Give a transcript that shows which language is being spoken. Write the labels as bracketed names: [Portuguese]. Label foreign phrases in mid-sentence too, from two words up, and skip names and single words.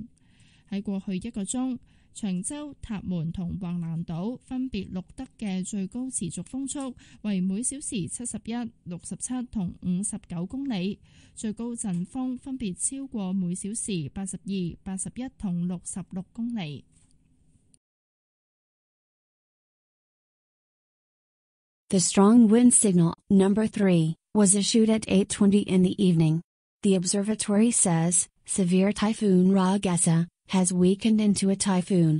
[Cantonese] 喺過去1個鐘，長洲、塔門同橫瀾島分別錄得嘅最高持續風速為每小時71、67同59公里，最高陣風分別超過每小時82、81同66公里。 [English] The strong wind signal, number 3, was issued at 8:20 in the evening. The observatory says, severe typhoon Ragasa has weakened into a typhoon.